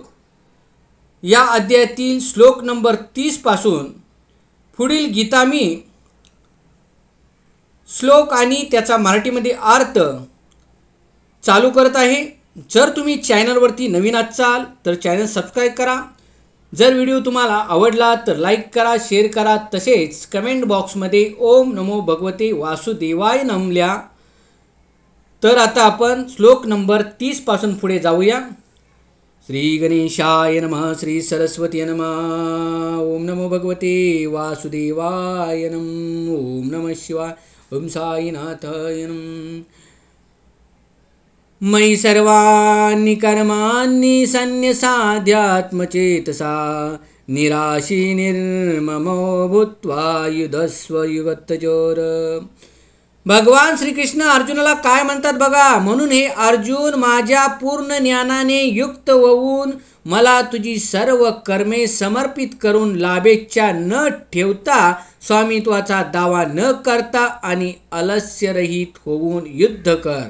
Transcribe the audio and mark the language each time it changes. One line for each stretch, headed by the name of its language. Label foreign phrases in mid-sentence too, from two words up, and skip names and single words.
Marathi: या अध्यायातील श्लोक नंबर 30 पासून पुढील गीता मी श्लोक आणि त्याचा मराठीमध्ये अर्थ चालू करत आहे। जर तुम्ही चॅनलवरती नवीन असाल तर चॅनल सबस्क्राइब करा। जर व्हिडिओ तुम्हाला आवडला तर लाईक करा, शेअर करा, तसेच कमेंट बॉक्समध्ये
Sanskrit: ओम नमो भगवते वासुदेवाय नमल्या।
Marathi: तर आता आपण श्लोक नंबर 30 पासून पुढे जाऊया।
Sanskrit: श्री गणेशाय नमः, श्री सरस्वती नमः, ओम नमो भगवते वासुदेवाय नमः, ओम नमः शिवाय, ओम साईनाथाय नमः। मयि सर्वाणि कर्माणि सन्न्यसाध्यात्मचेतसा निराशी निर्ममो भूत्वा युधस्व युगतचोर।
Marathi: भगवान श्रीकृष्ण अर्जुनाला काय म्हणतात बघा, म्हणून हे अर्जुन, माझ्या पूर्ण ज्ञानाने युक्त होऊन मला तुझी सर्व कर्मे समर्पित करून लाभेच्छा न ठेवता, स्वामित्वाचा दावा न करता आणि अलस्यरहित होऊन युद्ध कर।